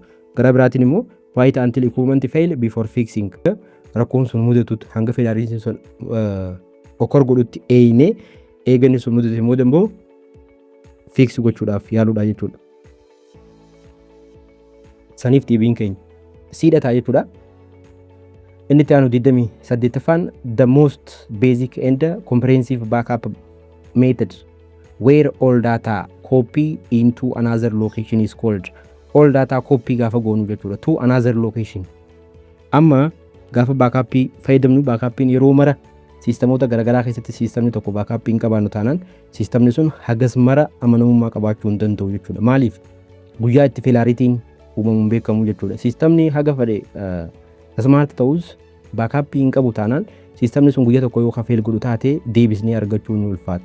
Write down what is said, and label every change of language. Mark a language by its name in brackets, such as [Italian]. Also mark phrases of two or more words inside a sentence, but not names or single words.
[Oromo] Gara biraatiin immoo waayita [English] until equipment fail before fixing [Oromo] rakkoon sun mudatutti hanga failure sun occur godhutti eene eeganni sun mudate immoo dammoo fix gochuudhaaf yaaluudha jechuudha. Saniif deebiin keenya siidhataa jechuudha. Inni taanu 28ffaan [English] the most basic and comprehensive backup method where all data copy into another location is called. All data copy [Oromo] gaafa goonu jechuudha [English] to another location. [Oromo] Amma gaafa backup fayyadamnu backupin yeroo mara sistemoota garagaraa keessatti sistemni tokko backupin qabaannu taanaan sistemni sun hagas mara amanamummaa qabaachuu hin danda'u jechuudha. Maaliif guyyaa itti failaritiin uumamuun beekamu jechuudha. Sistemni haga fedhe smart ta'us backup hin qabu taanaan sistemni sun guyyaa tokko yoo fail godhu taate deebisnee argachuu ni ulfaata.